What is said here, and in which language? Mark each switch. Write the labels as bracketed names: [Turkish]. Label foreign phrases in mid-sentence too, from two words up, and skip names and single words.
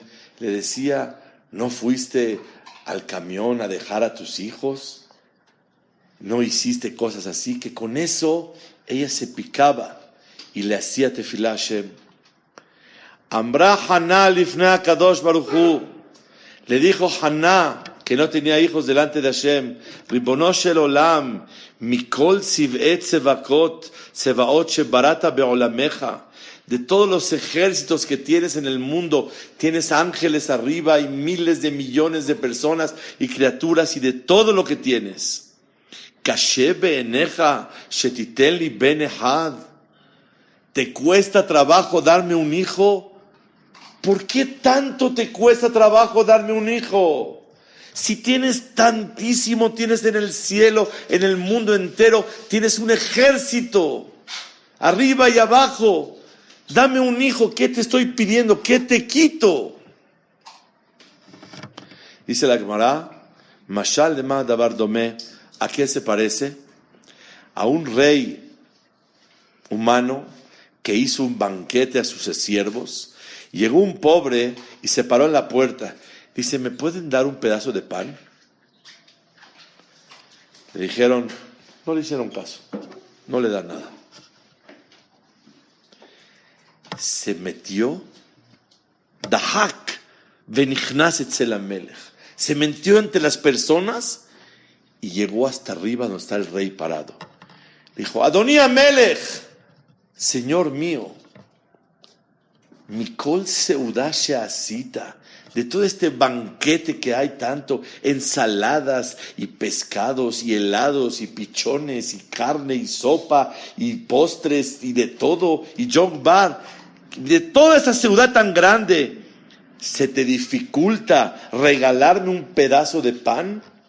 [Spanish] Le decía, ¿no fuiste al camión a dejar a tus hijos? ¿No hiciste cosas así? Que con eso ella se picaba y le hacía tefilá a Hashem. [Hebrew] אמרה חנה לפני קדוש ברוך הוא, [Spanish] le dijo Haná, que no tenía hijos delante de Hashem, [Hebrew] רבונו של עולם מכל צבאי צבאות צבאות שבראת בעולמך, [Spanish] de todos los ejércitos que tienes en el mundo, tienes ángeles arriba y miles de millones de personas y criaturas y de todo lo que tienes. [Hebrew] קשה בעיניך שתתן לי בן אחד, [Spanish] ¿te cuesta trabajo darme un hijo? ¿Por qué tanto te cuesta trabajo darme un hijo? Si tienes tantísimo, tienes en el cielo, en el mundo entero, tienes un ejército, arriba y abajo. Dame un hijo, ¿qué te estoy pidiendo? ¿Qué te quito? Dice la Gemara, [Hebrew] משל דה מה דבר דומה, [Spanish] ¿a qué se parece? A un rey humano que hizo un banquete a sus siervos. Llegó un pobre y se paró en la puerta. Dice, ¿me pueden dar un pedazo de pan? Le dijeron, no le hicieron caso, no le dan nada. Se metió, [Hebrew] דחק ונכנס אצל המלך, [Spanish] se metió entre las personas y llegó hasta arriba donde está el rey parado. Dijo, [Hebrew] אדוני המלך, [Spanish] Señor mío, [Hebrew] מכל סעודה שעשית, [Spanish] de todo este banquete que hay tanto, ensaladas y pescados y helados y pichones y carne y sopa y postres y de todo, y jog bar, de toda esa ciudad tan grande, ¿se te dificulta regalarme un pedazo de pan?